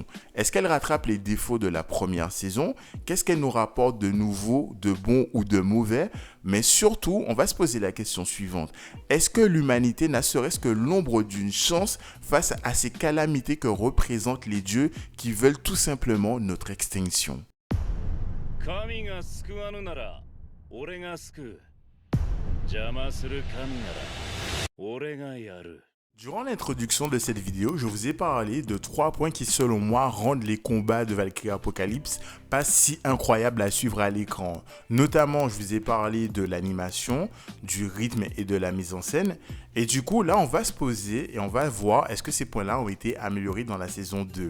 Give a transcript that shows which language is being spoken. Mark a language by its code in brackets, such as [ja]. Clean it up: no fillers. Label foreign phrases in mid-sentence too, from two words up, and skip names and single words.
[fr] Est-ce qu'elle rattrape les défauts de la première saison? Qu'est-ce qu'elle nous rapporte de nouveau, de bon ou de mauvais? Mais surtout, on va se poser la question suivante. Est-ce que l'humanité n'a serait-ce que l'ombre d'une chance face à ces calamités que représentent les dieux qui veulent tout simplement notre extinction? [ja] 神が救わぬなら、俺が救う。邪魔する神なら、俺がやる。 [fr] Durant l'introduction de cette vidéo, je vous ai parlé de 3 points qui selon moi rendent les combats de Valkyrie Apocalypse pas si incroyables à suivre à l'écran. Notamment, je vous ai parlé de l'animation, du rythme et de la mise en scène. Et du coup, là, on va se poser et on va voir est-ce que ces points-là ont été améliorés dans la saison 2.